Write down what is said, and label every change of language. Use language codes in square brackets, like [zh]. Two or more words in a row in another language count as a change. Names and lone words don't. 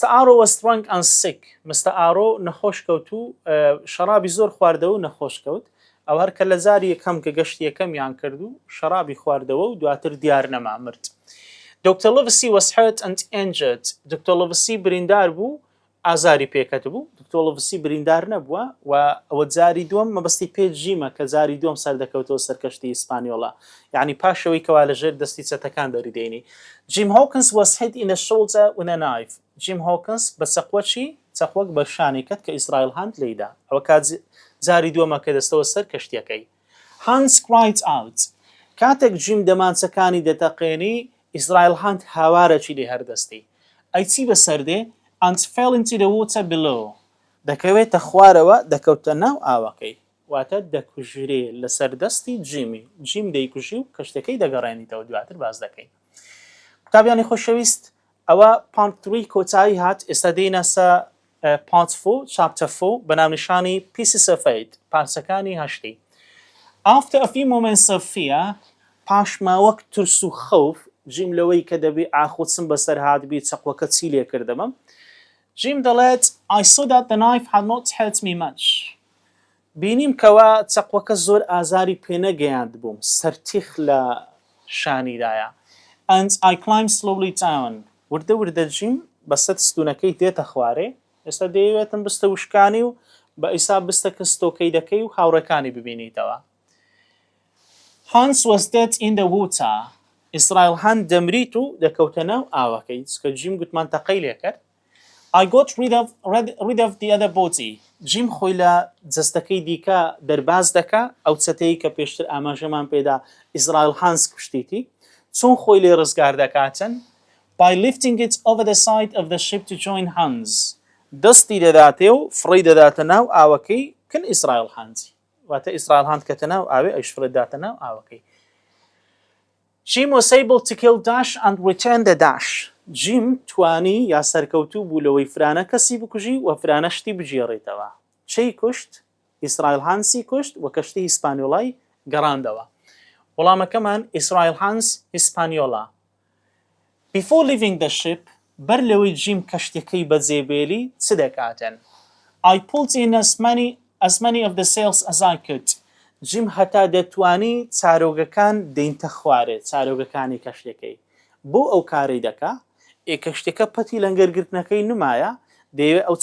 [en] Aro was drunk and sick Mr. [ckb] Aro نەخۆش کەوت و شەرابی زۆر خواردەوە و نەخۆش کەوت ئەو هەرکە لە جاری یەکەم کە گەشتی یەکەمیان کرد و شەرابی خواردەوە و دواتر دیار نەما مرد Dr. [en] Livesey was hurt and injured Dr. [ckb] Livesey بریندار بوو ئازاری پێکەت بوو Dr. Livesey بریندار نەبووە و ئەوە جاری دووەم مەبەستی پێ جیمە کە جاری دووەم سەردەکەوتەوە سەر کەشتی هیسپانیۆلا یعنی پاشەوەی کەوا لەژێر دەستی چەتەکان دەریدێنی [en] Jim Hawkins was hit in the shoulder with a knife [ckb] Jim Hawkins بە چەقوەچی چەقوەک بە شانی کەت کە ئیسرائیل هەند لێیدا ئەوە کات جاری دووەمە کە دەستەوە سەر کەشتیەکەی [en] Hans cried out [ckb] کاتێک جیم دەمانچەکانی دەتەقێنی ئیسرائیل هەند هاوارەکی لێ هەردەستی ئەی چی بەسەردێ [en] and fell into the water below [ckb] دەکەوێتە خوارەوە دەکەوتە ناو ئاوەکەی واتە دەکوژرێ لەسەر دەستی جیمی جیم دەیکوژی و کەشتەکەی دەگەڕێنیتەوە دواتر باز دەکەین قوتابیانی خۆشەویست ئەوە پارت 3 کۆتایی هات ئێستا دێینە سە پارت 4 [en] chapter 4 [ckb] بە ناونیشانی [en] pieces of 8 [ckb] پارچەکانی هەشتی [en] After a few moments of fear [ckb] پاشماوەک ترس و خەوف جیم لەوەی کە دەبێ ئاخۆچم بەسەر هاتبی چەقوەکە چی لێ کردەمە Jim دەڵێت [en] I saw that the knife had not hurt me much [ckb] بینیم کەوا چەقوەکە زۆر ئازاری پێ نەگەیاند بووم سەرتیخ لە شانیدایە [en] and I climbed slowly down [ckb] وردە وردە جیم بەسەر ستونەکەی دێتە خوارێ ئێستا دەیەوێتم بستە وشکانی و بە ئیسا بستە کەستۆکەی دەکەی و هاوڕەکانی ببینیتەوە [en] Hans was dead in the water [ckb] ئیسرائیل هەند دەمریت و دەکەوتە ناو ئاوەکەی کە جیم گوتمان تەقەی لێ کرد [en] I got rid [ckb] of the other body جیم خۆی لە جەستەکەی دیکە دەرباز دەکا ئەو چەتەی کە پێشتر ئاماژەمان پێدا ئیسرائیل هەنس کوشتیتی چۆن خۆی لێ ڕزگار دەکاتن [en] by lifting it over the side of the ship to join Hans [ckb] دەستی دەداتێ و فڕی دەداتە ناو ئاوەکەی کن ئیسرائیل هەندی واتە ئیسرائیل هەند کەتە ناو ئاوێ ئەیش فڕی داتە ناو ئاوەکەی [en] Jim was able to kill Dash and return the Dash. [ckb] Jim توانی یا سەرکەوتوو بوو لەوەی فرانە کەسی بکوژی و فرانە شتی بجێڕێتەوە. چی کوشت؟ ئیسرائیل هانسی کوشت و کەشتی هیسپانیۆلای گەڕاندەوە. وەڵامەکەمان ئیسرائیل هانس هیسپانیۆلا. [en] Before leaving the ship, [ckb] بەر لەوەی جیم کەشتەکەی بەجێبێلی چ دەکاتن؟ [en] I pulled in as many of the sails as I could. [ckb] جیم هەتا دەتوانی چارۆگەکان دێنتە خوارێ چارۆگەکانی کەشتەکەی بۆ ئەو کارەی دەکا کەشتەکە پەتی لەنگەرگرتنەکەی نمایە دەیەوێت ئەو